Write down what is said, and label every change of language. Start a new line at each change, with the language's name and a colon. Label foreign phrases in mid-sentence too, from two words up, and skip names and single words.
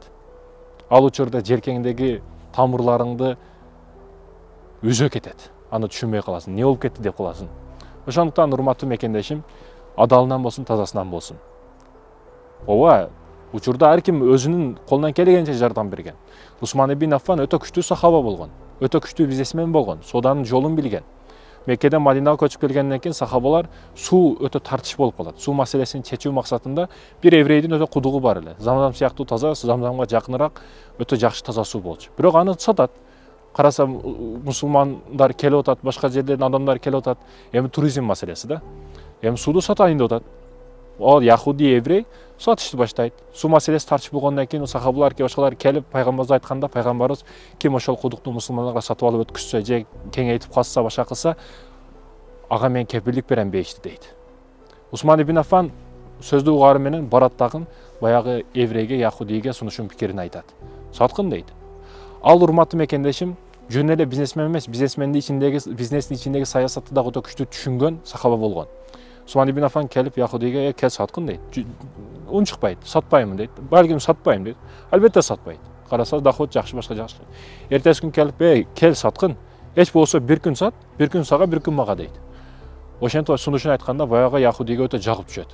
Kyrgyz: Ал учурда желкеңдеги тамырларыңды үзө кетет. Аны түшүнбөй каласың, не болуп кетти деп каласың. Ошондуктан урматтуу мекендешим, адалынан болсун, тазасынан болсун. Ооба, учурда ар ким өзүнүн колунан келгенче жардам берген. Усман ибн Аффан өтө күчтүү сахаба болгон, өтө күчтүү бизнесмен болгон, сооданын жолун билген. Меккеден Мадинага көчүп келгенден кийин сахабалар суу өтө тартыш болуп калат. Суу маселесин чечүү максатында бир еврейдин өтө кудугу бар эле. Замзам сыяктуу таза, Замзамга жакыныраак өтө жакшы таза суу болчу. Бирок аны сатат. Караса мусулмандар келип атат, башка жерден адамдар келип атат. Эми туризм маселеси да. Эми сууду сатайын деп атат. Ал яхуди еврей сатышты баштайт. Суу маселеси тартыш болгондон кийин сахабалар башкалар келип пайгамбарыбызга айтканда, пайгамбарыбыз ким ошол кудукту мусулмандарга сатып алып өткүзсө же кеңейтип катса, башка кылса, ага мен кепилдик берем бейишти дейт. Усман ибн Аффан сөздү угаары менен барат дагы баягы еврейге, яхудийге сунушун пикирин айтат. Саткын дейт. Ал урматтуу мекендешим, жөн эле бизнесмен эмес, бизнестин ичиндеги саясатты дагы өтө күчтүү түшүнгөн сахаба болгон. Усман ибн Аффан келип яхудийге кел саткын дейт. Унчукпайт, сатпаймын дейт. Балким сатпайм дейт. Албетте сатпайт. Караса доход жакшы, башка жакшы. Эртеси күн келип, кел саткын. Эч болсо бир күн сат, бир күн сага, бир күн мага дейт. Ошентип сунушун айтканда баягы яхудийге өтө жагып түшөт.